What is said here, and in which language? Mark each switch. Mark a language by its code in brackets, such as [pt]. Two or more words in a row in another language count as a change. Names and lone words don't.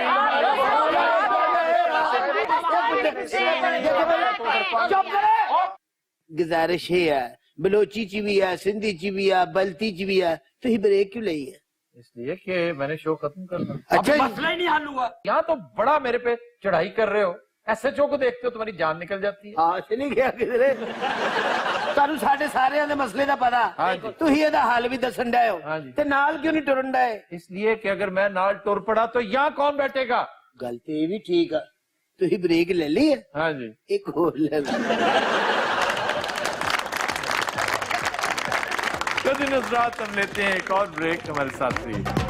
[ur] چپ کرے. گزارش ہے بلوچی چی بھی ہے سندھی چی بھی ہے بلتی چی بھی ہے تو ہی بریک کیوں لئی ہے اس لیے کہ میں نے شو ختم کرنا. اچھا مسئلہ ہی نہیں حل ہوا. یہاں تو بڑا میرے پہ چڑھائی کر رہے ہو, ایس ایچ او کو دیکھتے ہو تمہاری جان نکل جاتی ہے. [pa] آش نہیں گیا کدھرے تانوں ساڈے سارے دے مسئلے دا پتا [ur] ہاں جی. [pa] تسی دا حل بھی دسن ڈے ہو [ur] ہاں جی. [pa] تے نال کیوں نہیں ٹرن ڈے؟ [ur] اس لیے کہ اگر [pa] میں نال ٹر پڑا [ur] تو یہاں کون بیٹھے گا. [pa] گل تے یہ بھی ٹھیک ہے تسی بریک لے لی ہے [ur] ہاں جی. ایک اور لے لو. کبھی نظرات ہم لیتے ہیں ایک اور بریک, ہمارے ساتھ رہیے.